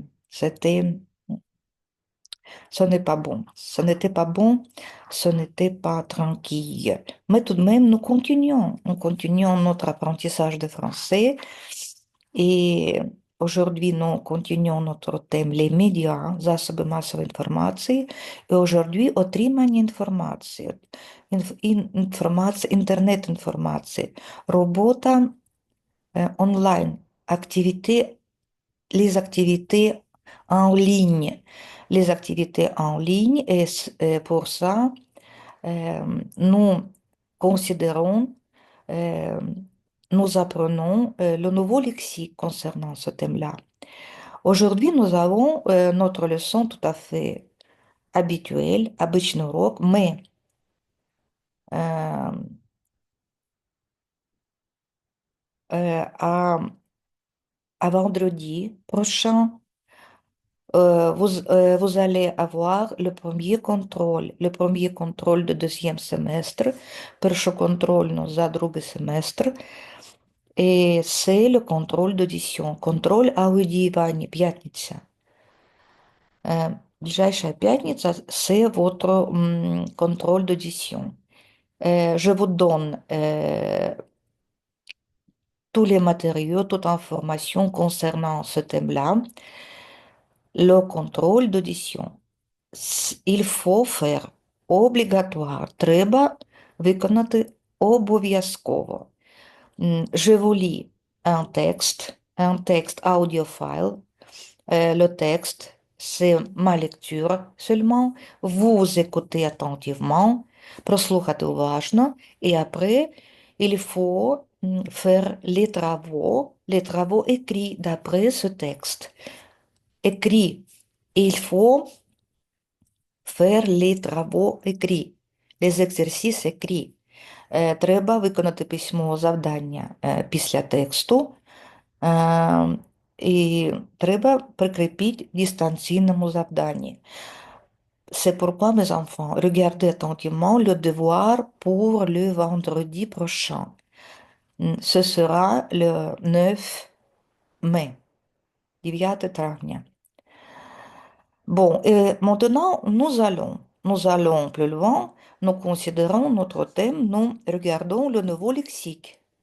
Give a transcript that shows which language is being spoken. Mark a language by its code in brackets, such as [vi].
[fr] C'était, ce n'est pas bon. Ce n'était pas bon, ce n'était pas tranquille. Mais tout de même, nous continuons notre apprentissage de français. Et aujourd'hui, nous continuons notre thème, les médias, [uk] засоби масової інформації. І [fr] aujourd'hui, [uk] отримання інформації, інформація, інтернет-інформації, робота онлайн, [fr] activité, les activités en ligne. Les activités en ligne, et pour ça, nous considérons, euh, nous apprenons le nouveau lexique concernant ce thème-là. Aujourd'hui, nous avons notre leçon tout à fait habituelle, [ru] обычный урок, [fr] mais euh, à vendredi prochain, vous allez avoir le premier contrôle de deuxième semestre. [uk] Перший контроль за другий семестр. [fr] Et c'est le contrôle d'audition. [uk] Контроль аудиювання, п'ятниця. [ru] Ближайшая пятница, [fr] c'est votre contrôle d'audition. Je vous donne tous les matériaux, toute information concernant ce thème-là. Le contrôle d'audition. Il faut faire obligatoire. [uk] Треба виконати обов'язково. [fr] Je vous lis un texte audiophile. Le texte, c'est ma lecture seulement. Vous écoutez attentivement, [uk] прослухати уважно, [fr] et après, il faut faire les travaux écrits d'après ce texte. Écrits. Il faut faire les travaux écrits, les exercices écrits. [uk] Треба виконати письмове завдання після тексту. І треба прикріпити дистанційному завданні. [fr] C'est pourquoi, mes enfants, regardez attentivement le devoir pour le vendredi prochain. Ce sera le 9 mai, [uk] 9 травня. [fr] Bon, et maintenant, nous allons plus loin, nous considérons notre thème, nous regardons le nouveau lexique.